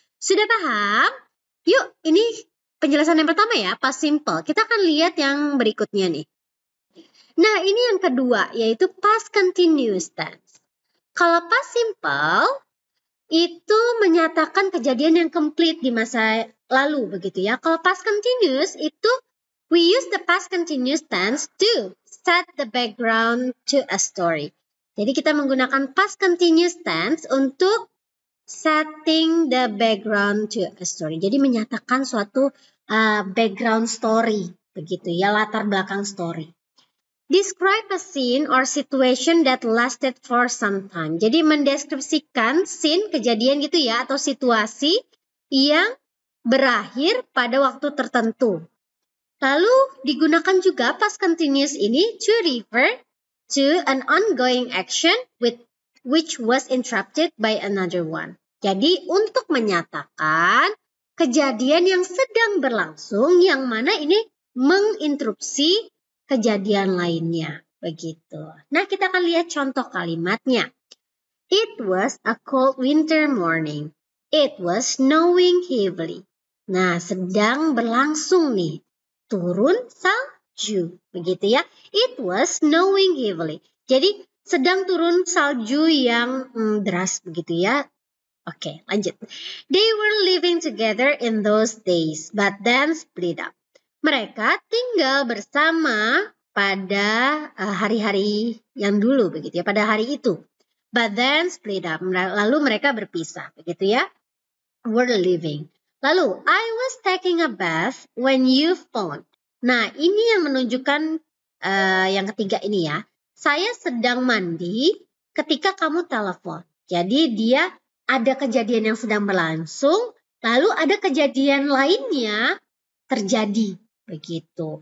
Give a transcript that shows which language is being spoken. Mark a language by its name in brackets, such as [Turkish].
[Indonesian] Sudah paham? Yuk, ini penjelasan yang pertama ya, past simple. Kita akan lihat yang berikutnya nih. Nah, ini yang kedua, yaitu past continuous tense. Kalau past simple, itu menyatakan kejadian yang complete di masa lalu begitu ya. Kalau [English] past continuous itu we use the past continuous tense to set the background to a story. [Indonesian] Jadi kita menggunakan [English] past continuous tense [Indonesian] untuk [English] setting the background to a story. [Indonesian] Jadi menyatakan suatu background story begitu ya, latar belakang story. [English] Describe a scene or situation that lasted for some time. [Indonesian] Jadi mendeskripsikan scene, kejadian gitu ya, atau situasi yang berakhir pada waktu tertentu. Lalu digunakan juga [English] past continuous ini to refer to an ongoing action which was interrupted by another one. [Indonesian] Jadi untuk menyatakan kejadian yang sedang berlangsung yang mana ini menginterupsi kejadian lainnya, begitu. Nah, kita akan lihat contoh kalimatnya. [English] It was a cold winter morning. It was snowing heavily. [Indonesian] Nah, sedang berlangsung nih, turun salju, begitu ya. [English] It was snowing heavily. [Indonesian] Jadi, sedang turun salju yang deras, begitu ya. Oke, lanjut. [English] They were living together in those days, but then split up. [Indonesian] Mereka tinggal bersama pada hari-hari yang dulu begitu ya, pada hari itu. [English] But then split up. [Indonesian] Lalu mereka berpisah begitu ya. [English] Were living. Lalu I was taking a bath when you phoned. [Indonesian] Nah, ini yang menunjukkan yang ketiga ini ya. Saya sedang mandi ketika kamu telepon. Jadi dia ada kejadian yang sedang berlangsung, lalu ada kejadian lainnya terjadi. Begitu.